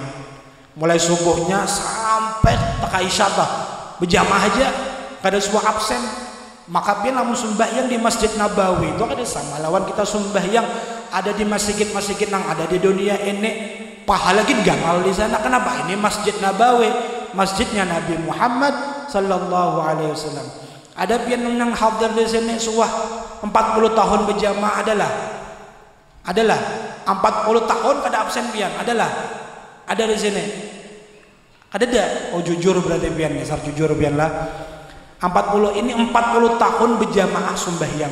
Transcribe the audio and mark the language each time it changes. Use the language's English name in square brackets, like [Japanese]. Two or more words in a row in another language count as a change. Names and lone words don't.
[Banjar] Mulai subuhnya sampai tekai isyatah berjamaah aja, kada sebuah absen. Maka biar lamun sembahyang di Masjid Nabawi itu kada sama lawan kita sembahyang ada di masjid-masjid nang ada di dunia ini. Pahala gin gamal di sana. Kenapa? Ini Masjid Nabawi, masjidnya Nabi Muhammad [Arabic] صلى الله عليه وسلم. [Banjar] Ada pian nang hadir di sini suah 40 tahun berjamaah adalah 40 tahun kada absen pian ada di sini. Ada. Oh jujur berarti pian, dasar jujur pian lah. 40 ini 40 tahun berjamaah sembahyang.